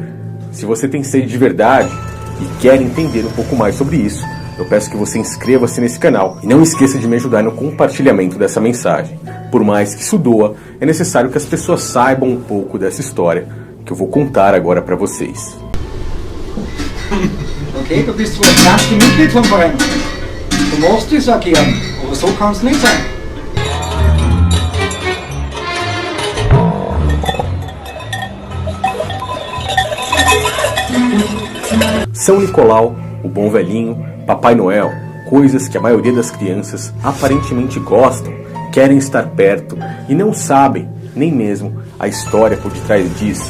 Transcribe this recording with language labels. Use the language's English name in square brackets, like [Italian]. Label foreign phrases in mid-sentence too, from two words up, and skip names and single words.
[Portuguese] Se você tem sede de verdade e quer entender um pouco mais sobre isso, eu peço que você inscreva-se nesse canal e não esqueça de me ajudar no compartilhamento dessa mensagem. Por mais que isso doa, é necessário que as pessoas saibam um pouco dessa história que eu vou contar agora para vocês. [German] Okay, du bist wohl ganz Mitglied vom Verein. Du musst es agieren, aber so kann es nicht sein. [Portuguese] São Nicolau, o bom velhinho, Papai Noel, coisas que a maioria das crianças aparentemente gostam, querem estar perto e não sabem nem mesmo a história por detrás disso.